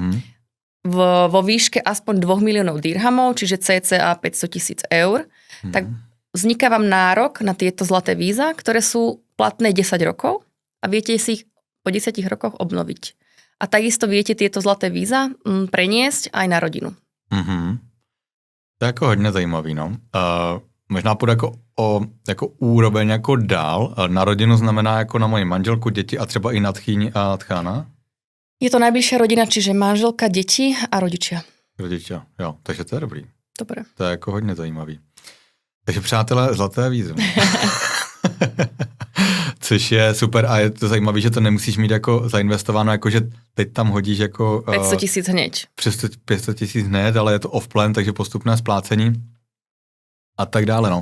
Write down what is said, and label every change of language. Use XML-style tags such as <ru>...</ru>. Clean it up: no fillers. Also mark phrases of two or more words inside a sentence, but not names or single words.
<sk>Vo výške aspoň 2 miliónov dirhamov, čiže cca 500 000 eur. Tak vzniká vám nárok na tieto zlaté víza, ktoré sú platné 10 rokov a viete si ich po 10 rokoch obnoviť. A takisto viete tieto zlaté víza preniesť aj na rodinu.</sk> <cs>To je jako hodně zajímavý, no. Možná půjde jako úroveň jako dál. Na rodinu znamená jako na moji manželku, děti a třeba i na tchýni a tchána?</cs> <sk>Je to najbližšia rodina, čiže manželka, deti a rodičia.</sk> <cs>Rodičia, jo, takže to je dobrý.</cs> <sk>Dobre.</sk> <cs>To je jako hodně zajímavý. Takže přátelé, zlaté vízum. Což je super a je to zajímavé, že to nemusíš mít jako zainvestováno, jako že teď tam hodíš jako</cs> <sk>500 000 hneď.</sk> <cs>Přes 500 000 hned, ale je to off-plan, takže postupné splácení a tak dále, no.</cs>